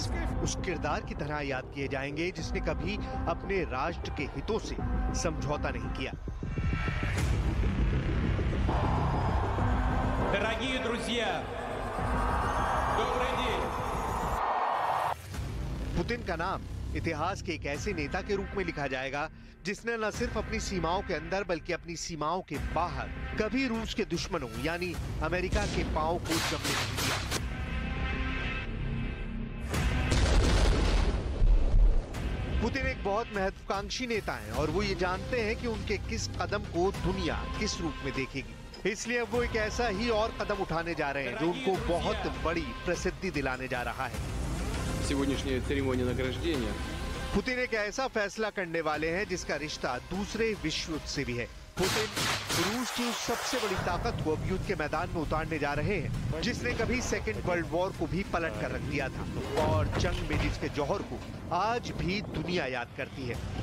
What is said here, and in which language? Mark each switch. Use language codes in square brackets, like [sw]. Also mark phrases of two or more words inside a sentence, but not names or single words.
[hi] में उस किरदार की तरह याद किए जाएंगे जिसने कभी अपने राष्ट्र के हितों से समझौता नहीं किया। [ru] Дорогие друзья, добрый день. [hi] पुतिन का नाम इतिहास के एक ऐसे नेता के रूप में लिखा जाएगा जिसने न सिर्फ अपनी सीमाओं के अंदर बल्कि अपनी सीमाओं के बाहर कभी रूस के दुश्मनों यानी अमेरिका के पांव को जमने नहीं दिया। पुतिन एक बहुत महत्वाकांक्षी नेता हैं और वो ये जानते हैं कि उनके किस कदम को दुनिया किस रूप में देखेगी। इसलिए वो एक ऐसा ही और कदम उठाने जा रहे हैं जो उनको बहुत बड़ी प्रसिद्धि दिलाने जा रहा है। [ru] Сегодняшняя церемония награждения. [hi] पुतिन एक ऐसा फैसला करने वाले हैं जिसका रिश्ता दूसरे विश्व युद्ध से भी है। पुतिन रूस की उस सबसे बड़ी ताकत को अब युद्ध के मैदान में उतारने जा रहे हैं जिसने कभी [en] second world war [hi] को भी पलट कर रख दिया था और जंग में जिसके जौहर को आज भी दुनिया याद करती है।